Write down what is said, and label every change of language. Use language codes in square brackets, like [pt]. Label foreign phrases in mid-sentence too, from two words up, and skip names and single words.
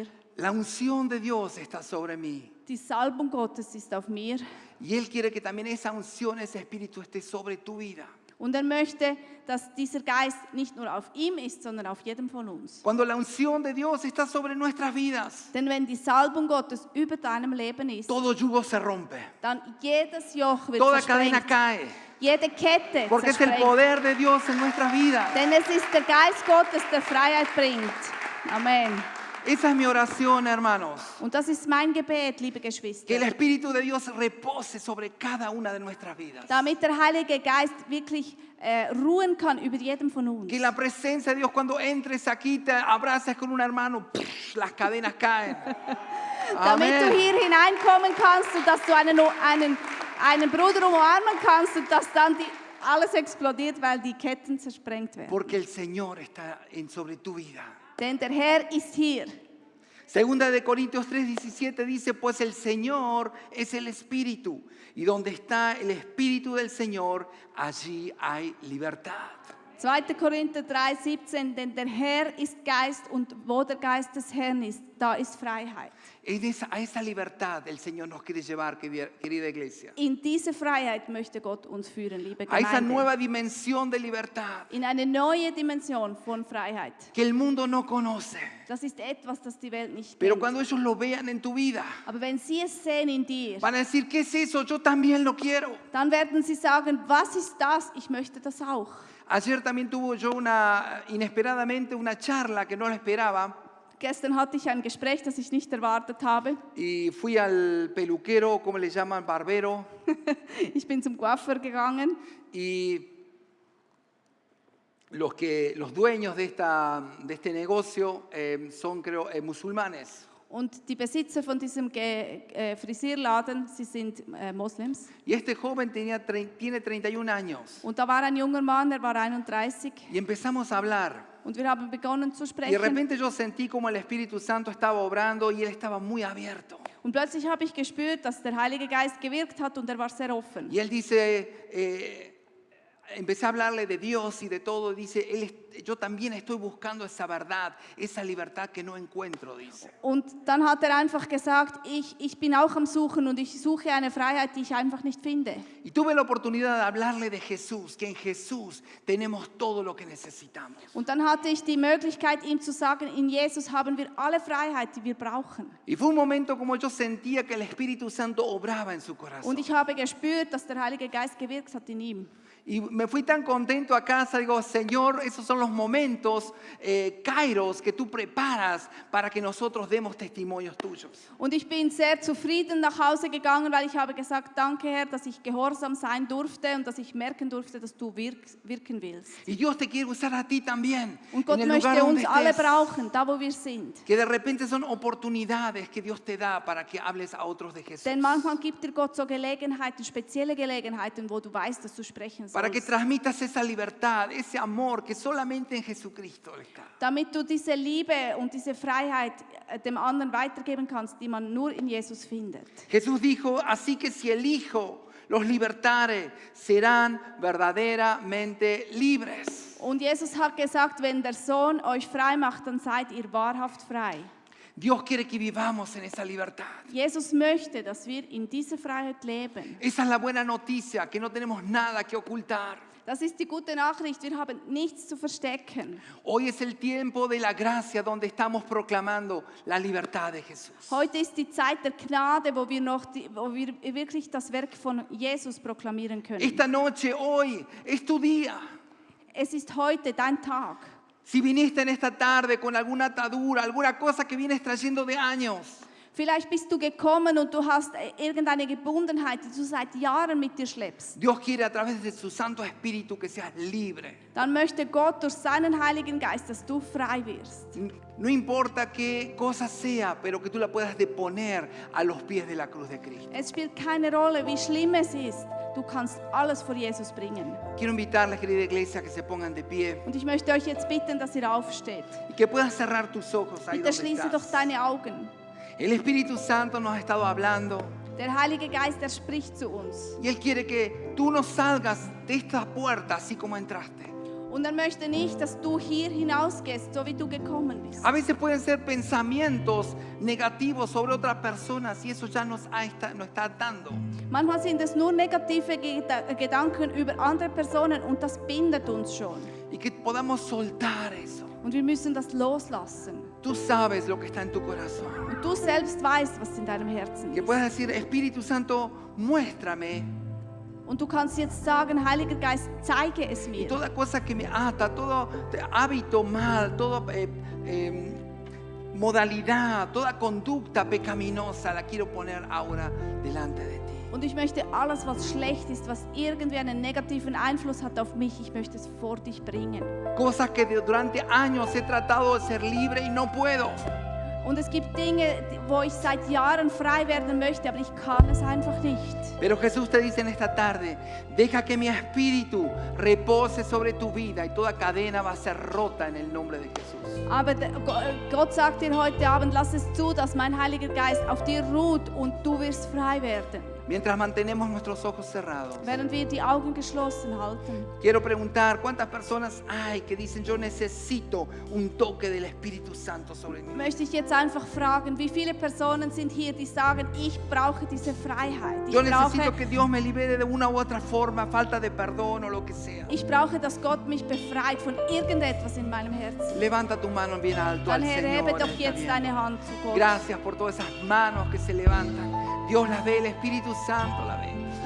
[es] La unción de Dios está sobre mí. [de] Die Salbung Gottes ist auf mir. [es] Y Él quiere que también esa unción, ese Espíritu esté sobre tu vida. [de] Und er möchte, dass dieser Geist nicht nur auf ihm ist, sondern auf jedem von uns. [es] Cuando la unción de Dios está sobre nuestras vidas, [de] Denn wenn die Salbung Gottes über deinem Leben ist, [es] todo yugo se rompe. [de] dann jedes Joch wird [es] Toda cadena [de] zersprengt. [es] cae. [de] Jede Kette [es] Porque es el [de] zersprengt. [es] poder de Dios en nuestras vidas. [de] Denn es ist der Geist Gottes, der Freiheit bringt. Amen. [es] Esa es mi oración, hermanos. [de] Und das ist mein Gebet, liebe [es] Que el [de] Geschwister. [es] Espíritu de Dios repose sobre cada una de nuestras vidas. [de] Damit der Heilige Geist wirklich ruhen kann über jedem von uns. [es] Que la presencia de Dios cuando entres aquí te abraces con un hermano, las cadenas caen. [de] Damit du [es] Amén. [de] hier hineinkommen kannst und dass du einen Bruder umarmen kannst und dass dann alles explodiert, weil die Ketten zersprengt werden. [es] Porque el Señor está sobre tu vida. [de] Denn der Herr ist hier. [es] Segunda de Corintios 3:17 dice, pues el Señor es el Espíritu, y donde está el Espíritu del Señor, allí hay libertad. [de] 2. Korinther 3,17, denn der Herr ist Geist und wo der Geist des Herrn ist, da ist Freiheit. [es] A esa libertad el Señor nos quiere llevar, querida iglesia. [de] In diese Freiheit möchte Gott uns führen, liebe [es] A esa [de] Gemeinde. [es] nueva dimensión de libertad [de] In eine neue Dimension von Freiheit. [es] que el mundo no conoce. [de] Das ist etwas, das die Welt nicht [es] Pero [de] kennt. [es] cuando ellos lo vean en tu vida, [de] Aber wenn sie es sehen in dir, [es] van a decir, ¿qué es eso? Yo también lo quiero. [de] dann werden sie sagen, was ist das? Ich möchte das auch. [es] Ayer también tuve yo inesperadamente una charla que no la esperaba. [de] Gestern hatte ich ein Gespräch, das ich nicht erwartet habe. [es] Y fui al peluquero, como le llaman, barbero. [de] Ich bin zum Coiffeur gegangen [es] Y los dueños de este negocio son, creo, musulmanes. [de] und die Besitzer von diesem Frisierladen, sie sind Moslems. [es] Y este joven tiene 31 años. [de] Und da war ein junger Mann, er war 31 [es] Y empezamos a hablar. [de] und wir haben begonnen zu [es] Y de [de] sprechen. [es] repente yo sentí como el Espíritu Santo estaba obrando y él estaba muy abierto. [de] Und plötzlich habe ich gespürt, dass der Heilige Geist gewirkt hat und er war sehr offen. [es] Y él dice, empecé a hablarle de Dios y de todo. Dice, yo también estoy buscando esa verdad, esa libertad que no encuentro, dice. [de] Und dann hat er einfach gesagt, ich bin auch am Suchen und ich suche eine Freiheit, die ich einfach nicht finde. [es] Y tuve la oportunidad de hablarle de Jesús, que en Jesús tenemos todo lo que necesitamos. [de] Und dann hatte ich die Möglichkeit, ihm zu sagen, in Jesus haben wir alle Freiheit, die wir brauchen. [es] Y fue un momento como yo sentía que el Espíritu Santo obraba en su corazón. [de] Und ich habe gespürt, dass der Heilige Geist gewirkt hat in ihm. [es] Y me fui tan contento a casa, digo, Señor, esos son los momentos, kairos, que tú preparas para que nosotros demos testimonios tuyos. [de] Und ich bin sehr zufrieden nach Hause gegangen, weil ich habe gesagt, danke Herr, dass ich gehorsam sein durfte und dass ich merken durfte, dass du wirken willst. [es] Y Dios te quiere usar a ti también, [de] Und Gott [es] en el lugar [de] möchte [es] donde [de] uns alle [es] estés, [de] brauchen, da wo wir sind. [es] que de repente son oportunidades que Dios te da para que hables a otros de Jesús. [de] Denn manchmal gibt dir Gott so Gelegenheiten, spezielle Gelegenheiten, wo du weißt, dass du sprechen [es] Para que [de] sollst. [es] transmitas esa libertad, ese amor que solamente en Jesucristo está. [de] Damit du diese Liebe und diese Freiheit dem anderen weitergeben kannst, die man nur in Jesus findet. [es] Jesús dijo, así que si el Hijo los libertare, serán verdaderamente libres. [de] Und Jesus hat gesagt, wenn der Sohn euch frei macht, dann seid ihr wahrhaft frei. [es] Dios quiere que vivamos en esa libertad. [de] Jesus möchte, dass wir in dieser Freiheit leben. [es] Esa es la buena noticia, que no tenemos nada que ocultar. [de] Das ist die gute Nachricht, wir haben nichts zu verstecken. [es] Hoy es el tiempo de la gracia donde estamos proclamando la libertad de Jesús. [de] Heute ist die Zeit der Gnade, wo wir wirklich das Werk von Jesus proklamieren können. [es] Esta noche, hoy, es tu día. [de] Es ist heute dein Tag. [es] Si viniste en esta tarde con alguna atadura, alguna cosa que vienes trayendo de años, [de] Vielleicht bist du gekommen und du hast irgendeine Gebundenheit, die du seit Jahren mit dir schleppst. [es] Dios quiere a través de su Santo Espíritu que seas libre. [de] Dann möchte Gott durch seinen Heiligen Geist, dass du frei wirst. [es] No importa qué cosa sea, pero que tú la puedas deponer a los pies de la cruz de Cristo. [de] Es spielt keine Rolle, wie schlimm es ist. Du kannst alles vor Jesus bringen. [es] Quiero invitarles, querida iglesia, que se pongan de pie [de] Und ich möchte euch jetzt bitten, dass ihr aufsteht. [es] y que puedas cerrar tus ojos ahí [de] Bitte [es] donde [de] schließe doch [es] estás. [de] deine Augen. [es] El Espíritu Santo nos ha estado hablando [de] Der Heilige Geist, er spricht zu uns. [es] y Él quiere que tú no salgas de esta puerta así como entraste. [de] Und er möchte nicht, dass du hier hinausgehst, so wie du gekommen bist. [es] A veces pueden ser pensamientos negativos sobre otras personas y eso ya nos está atando. [de] Manchmal sind es nur negative Gedanken über andere Personen und das bindet uns schon. [es] Y que podamos soltar eso. [de] Und wir müssen das loslassen. [es] Tú sabes lo que está en tu corazón. [de] Und du selbst weißt, was in deinem Herzen [es] Que [de] ist. [es] puedas decir, Espíritu Santo, muéstrame [de] Und du kannst jetzt sagen, Heiliger Geist, zeige es mir. [es] toda cosa que me ata, todo hábito mal, toda modalidad, toda conducta pecaminosa, la quiero poner ahora delante de ti. [de] Und ich möchte alles, was schlecht ist, was irgendwie einen negativen Einfluss hat auf mich, ich möchte es vor dich bringen. [es] Cosas que durante años he tratado de ser libre y no puedo. [de] Und es gibt Dinge, wo ich seit Jahren frei werden möchte, aber ich kann es einfach nicht. [es] Pero Jesús te dice en esta tarde, deja que mi espíritu repose sobre tu vida y toda cadena va a ser rota en el nombre de Jesús. [de] Aber Gott sagt dir heute Abend, lass es zu, dass mein Heiliger Geist auf dir ruht und du wirst frei werden. [es] Mientras mantenemos nuestros ojos cerrados, [de] Während wir die Augen geschlossen halten. [es] quiero preguntar cuántas personas hay que dicen yo necesito un toque del Espíritu Santo sobre mí. [de] Möchte ich jetzt einfach fragen, wie viele Personen sind hier, die sagen, ich brauche diese Freiheit. [es] Yo necesito que Dios me libere de una u otra forma, falta de perdón o lo que sea. [de] Ich brauche, dass Gott mich befreit von irgendetwas in meinem Herzen. [es] Levanta tu mano bien alto [de] Dann [es] al [de] Herr, [es] Señor. [de] hebe [es] en [de] doch [es] esta [de] jetzt [es] bien. [de] deine Hand zu Gott. [es] Gracias por todas esas manos que se levantan. Dios las ve, el Espíritu Santo la ve.